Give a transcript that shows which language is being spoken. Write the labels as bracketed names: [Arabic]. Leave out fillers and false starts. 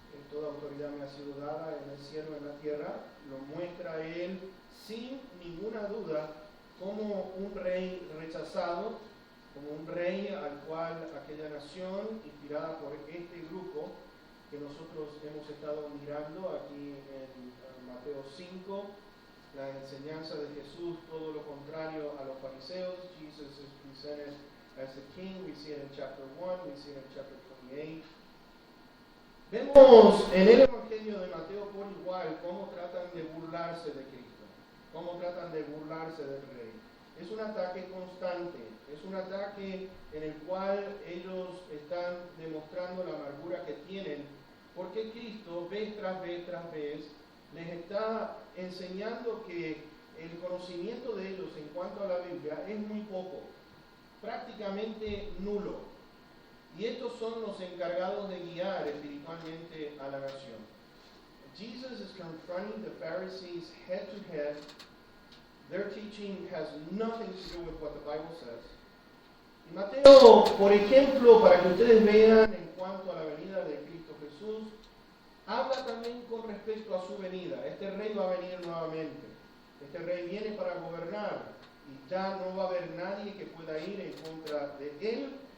[Spanish] Toda autoridad me ha sido dada en el cielo y en la tierra. Lo muestra a Él sin ninguna duda como un rey rechazado, como un rey al cual aquella nación, inspirada por este grupo que nosotros hemos estado mirando aquí en Mateo 5, la enseñanza de Jesús, todo lo contrario a los fariseos. [English] Jesus is presented as the king. We see it in chapter 1, we see it in chapter 28. [Spanish] Vemos en el Evangelio de Mateo por igual cómo tratan de burlarse de Cristo, cómo tratan de burlarse del Rey. Es un ataque constante, es un ataque en el cual ellos están demostrando la amargura que tienen, porque Cristo, vez tras vez tras vez, les está enseñando que el conocimiento de ellos en cuanto a la Biblia es muy poco, prácticamente nulo. Y estos son los encargados de guiar espiritualmente a la nación. [English] Jesus is confronting the Pharisees head to head. Their teaching has nothing to do with what the Bible says. [Spanish] Y Mateo, por ejemplo, para que ustedes vean en cuanto a la venida de Cristo Jesús, habla también con respecto a su venida. Este rey va a venir nuevamente. Este rey viene para gobernar y ya no va a haber nadie que pueda ir en contra de él.